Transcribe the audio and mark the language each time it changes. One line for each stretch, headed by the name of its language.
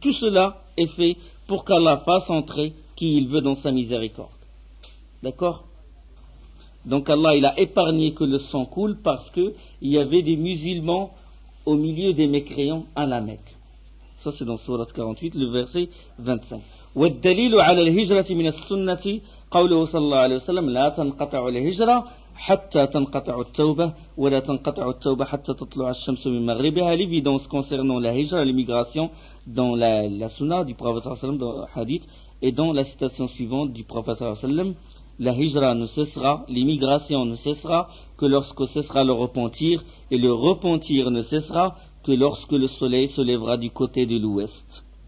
French: Tout cela est fait pour qu'Allah fasse entrer qui il veut dans sa miséricorde. D'accord? Donc Allah il a épargné que le sang coule parce qu'il y avait des musulmans au milieu des mécréants à la Mecque. Ça c'est dans Surat 48, le verset 25.
Arabic: والدليل على الهجرة من السنة قوله صلى الله عليه وسلم لا تنقطع الهجرة حتى تنقطع التوبة ولا تنقطع التوبة حتى تطلع الشمس من مغربها.
French: L'évidence concernant la hijra, l'immigration, dans la sunna du prophète sallallahu alayhi wa sallam, dans le hadith, et dans la citation suivante du prophète sallallahu alayhi wa sallam, la hijra ne cessera, l'immigration ne cessera que lorsque cessera le repentir, et le repentir ne cessera que lorsque le soleil se lèvera du côté de l'ouest.